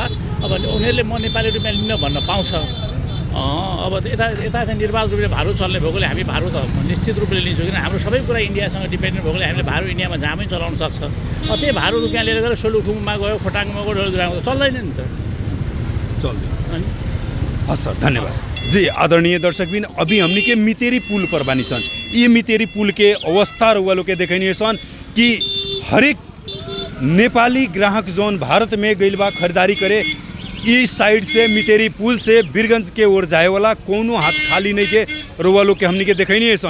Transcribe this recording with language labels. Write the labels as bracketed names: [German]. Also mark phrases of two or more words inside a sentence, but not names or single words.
[Nepali] अब उनीहरूले म नेपाली रुपियाँ लिन भन्न पाउँछ। अब यता चाहिँ निर्बाध रूपले भारू चल्ने भएकोले हामी भारू त निश्चित रूपले लिन्छौँ, किन हाम्रो सबै कुरा इन्डियासँग डिपेन्डेन्ट भएकोले हामीले भारू इन्डियामा जहाँ पनि चलाउन सक्छ। त्यही भारू रुपियाँ लिएर गएर सोलुखुममा गयो, खोटाङमा गयो, डोलग्राममा चल्दैन नि त, चल्दैन। हस् सर, धन्यवाद जी। [Bhojpuri] आदरणीय दर्शकबिन, अभी हमनी के मितेरी पुल पर बानी सन। ये मितेरी पुल के अवस्था रुआ लोग के देखनी सन कि हरेक नेपाली ग्राहक जोन भारत में गइल बा खरीदारी करे, इस साइड से मितेरी पुल से वीरगंज के ओर जाए वाला कोनो हाथ खाली नहीं के रुआ लोग के हमनी के देखनी सन।